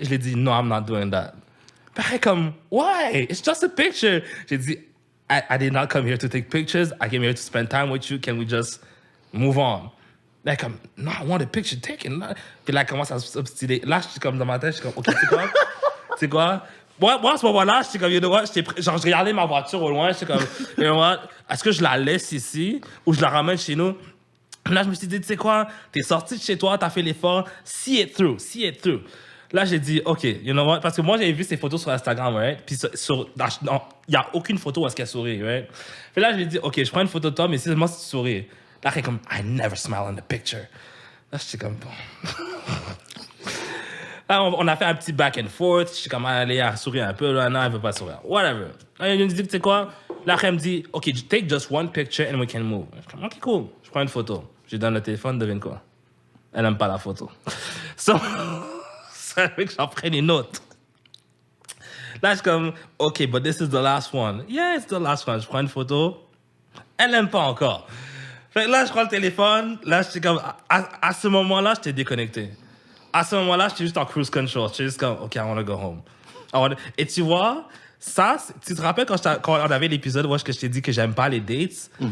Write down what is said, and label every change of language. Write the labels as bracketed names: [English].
[French] Je lui ai dit, [English] no, I'm not doing that. [French] Pareil comme, [English] why? It's just a picture. [French] J'ai dit, [English] I did not come here to take pictures. I came here to spend time with you. Can we just move on? [French] Là, comme, [English] no, I want a picture taken. [French] Puis là, elle commence à s'obstiner. Là, je suis comme dans ma tête, je suis comme, OK, tu sais quoi? Tu sais quoi? Moi, à ce moment-là, j'étais comme, [English] you know what? [French] Genre, je regardais ma voiture au loin. J'étais comme, you know what? Est-ce que je la laisse ici ou je la ramène chez nous? Là, je me suis dit, tu sais quoi? T'es sorti de chez toi, t'as fait l'effort. [English] See it through. [French] Là, j'ai dit, [English] OK, you know what? [French] Parce que moi, j'avais vu ces photos sur Instagram, right? Puis il n'y a aucune photo où est-ce qu'elle sourit, right? Puis là, je lui ai dit, OK, je prends une photo de toi, mais c'est moi si tu souris. Là, elle est comme, [English] I never smile in the picture. [French] Là, j'étais comme, bon. Là, on a fait un petit [English] back and forth. [French] J'étais comme, allez, elle sourit un peu. Là, non, elle veut pas sourire. Whatever. Là, elle me dit, tu sais quoi? Là, elle me dit, OK, [English] take just one picture and we can move. [French] Je suis comme, OK, cool. Je prends une photo. Je lui donne le téléphone, devine quoi? Elle n'aime pas la photo. So, ça fait que j'en prenne une autre. Là, je suis comme, [English] OK, but this is the last one. Yeah, it's the last one. [French] Je prends une photo. Elle n'aime pas encore. Fait que là, je prends le téléphone. Là, j'étais comme, à ce moment-là, j'étais déconnecté. À ce moment-là, j'étais juste en cruise control. J'étais juste comme, OK, [English] I want to go home. [French] Et tu vois, ça, tu te rappelles quand on avait l'épisode où je t'ai dit que j'aime pas les dates?